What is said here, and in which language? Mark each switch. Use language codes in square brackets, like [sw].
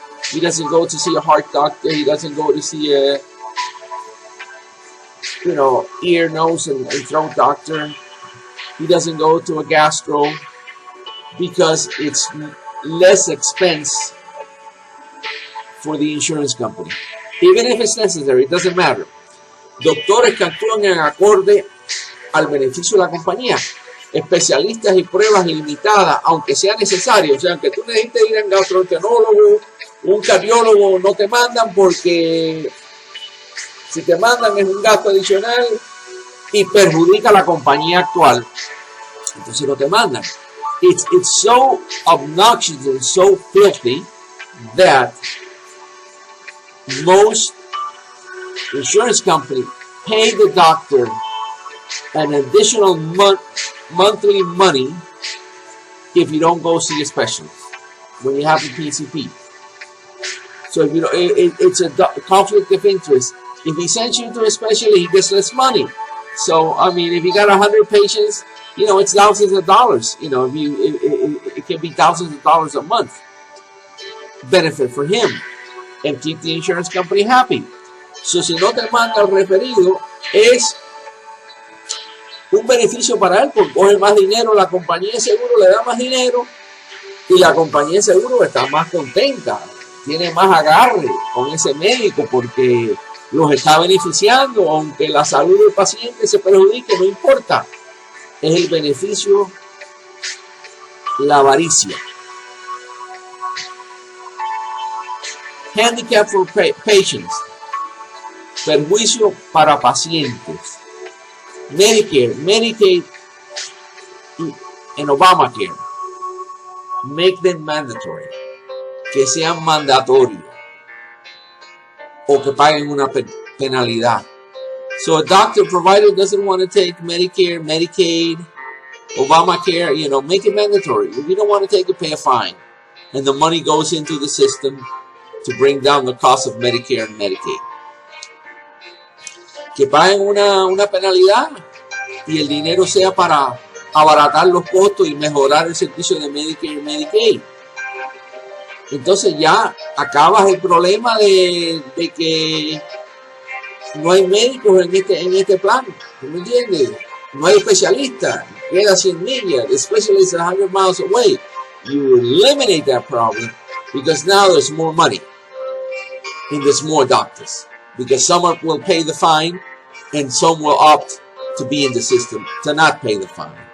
[en] He doesn't go to see a heart doctor. He doesn't go to see a, ear, nose, and throat doctor. He doesn't go to a gastro because it's less expense for the insurance company. Even if it's necessary, it doesn't matter. [es] Doctores que actúan en acorde al beneficio de la compañía. Especialistas y pruebas limitadas, aunque sea necesario. O sea, aunque tú necesites ir a un gastroenterólogo, un cardiólogo, no te mandan porque si te mandan es un gasto adicional y perjudica a la compañía actual. Entonces no te mandan. [en] It's so obnoxious and so filthy that most insurance companies pay the doctor an additional monthly money if you don't go see a specialist when you have a PCP. So if it's a conflict of interest. If he sends you to a specialist, he gets less money. So I mean, if you got 100 patients, it's thousands of dollars. It can be thousands of dollars a month benefit for him, and keep the insurance company happy. [es] So si no te manda el referido, es un beneficio para él, porque coge más dinero, la compañía de seguro le da más dinero y la compañía de seguro está más contenta, tiene más agarre con ese médico porque los está beneficiando, aunque la salud del paciente se perjudique, no importa. Es el beneficio, la avaricia. [en] Handicap for patients. [es] Perjuicio para pacientes. [en] Medicare, Medicaid, and Obamacare. Make them mandatory. [es] Que sean mandatorios. O que paguen una penalidad. [en] So a doctor provider doesn't want to take Medicare, Medicaid, Obamacare, make it mandatory. If you don't want to take it, pay a fine. And the money goes into the system to bring down the cost of Medicare and Medicaid. [es] Que paguen una penalidad y el dinero sea para abaratar los costos y mejorar el servicio de Medicare y Medicaid. Entonces ya acabas el problema de que no hay médicos en este plan. ¿Tú me entiendes? No hay especialistas. Queda 100 millas. [en] The specialist is 100 miles away. You eliminate that problem because now there's more money and there's more doctors. Because some will pay the fine and some will opt to be in the system to not pay the fine.